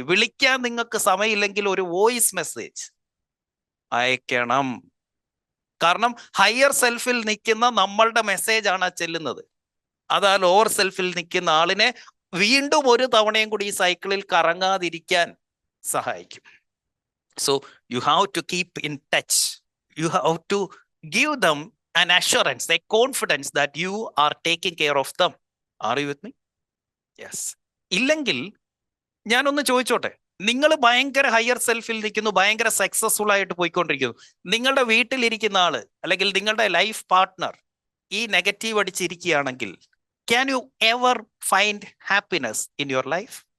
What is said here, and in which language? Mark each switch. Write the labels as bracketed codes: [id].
[ml] വിളിക്കാൻ നിങ്ങൾക്ക് സമയമില്ലെങ്കിൽ ഒരു വോയിസ് മെസ്സേജ് അയക്കണം. കാരണം ഹയർ സെൽഫിൽ നിൽക്കുന്ന നമ്മളുടെ മെസ്സേജാണ് ആ ചെല്ലുന്നത്. അത് ആ ലോവർ സെൽഫിൽ നിൽക്കുന്ന ആളിനെ വീണ്ടും ഒരു തവണയും കൂടി ഈ സൈക്കിളിൽ കറങ്ങാതിരിക്കാൻ സഹായിക്കും. [en] So you have to keep in touch. You have to give them an assurance, a confidence that you are taking care of them. Are you with me? Yes. [ml] ഇല്ലെങ്കിൽ ഞാനൊന്ന് ചോദിച്ചോട്ടെ, നിങ്ങൾ ഭയങ്കര ഹയർ സെൽഫിൽ നിൽക്കുന്നു, ഭയങ്കര സക്സസ്ഫുൾ ആയിട്ട് പോയിക്കൊണ്ടിരിക്കുന്നു, നിങ്ങളുടെ വീട്ടിലിരിക്കുന്ന ആള് അല്ലെങ്കിൽ നിങ്ങളുടെ ലൈഫ് പാർട്ട്ണർ ഈ negative അടിച്ചിരിക്കുകയാണെങ്കിൽ, [en] Can you ever find happiness in your life?